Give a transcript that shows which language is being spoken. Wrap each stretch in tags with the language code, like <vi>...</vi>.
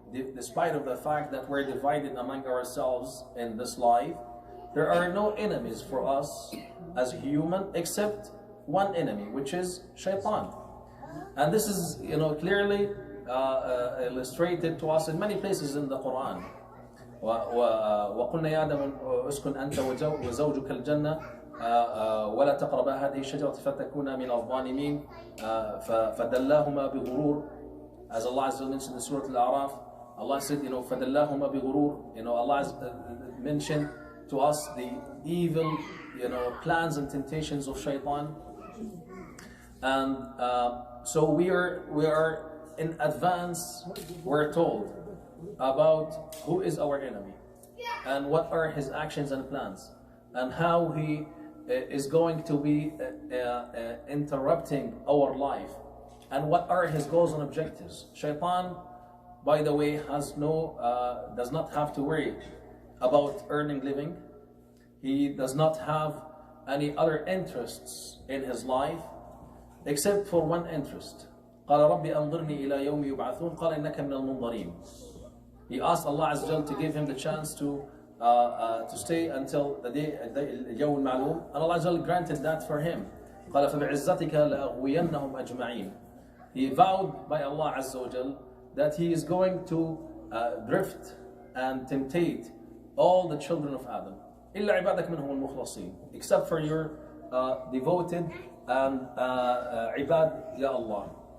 <en>despite of the fact that we're divided among ourselves in this life, there are no enemies for us as human except one enemy, which is shaitan. And this is, clearly illustrated to us in many places in the Quran.</en> <ar>وقلنا يا آدم اسكن أنت وزوجك الجنة ولا تقربا هذه الشجرة فتكونا من الظالمين فدلاهما بغرور.</ar> <en>As Allah Azza mentioned in Surah Al-A'raf, Allah said,</en> <ar>فدلاهما بغرور.</ar> <en>Allah has mentioned to us the evil, plans and temptations of shaitan. And so we are in advance, we're told about who is our enemy and what are his actions and plans and how he is going to be interrupting our life and what are his goals and objectives. Shaitan, by the way, does not have to worry about earning living. He does not have any other interests in his life except for one interest.</en> <ar>قال رب أنظرني إلى يوم يبعثون قال إنك من المنظرين.</ar> <en>He asked Allah Azza wa Jal to give him the chance to stay until the day</en> <ar>اليوم المعلوم,</ar> <en>and Allah Azza wa Jal granted that for him.</en> <ar>قال فبعزتك لأغوينهم أجمعين.</ar> <en>He vowed by Allah Azza wa Jal that he is going to drift and temptate all the children of Adam.</en> <ar>إلا عبادك منهم المخلصين,</ar> <en>except for your devoted and ibad, ya Allah.</en>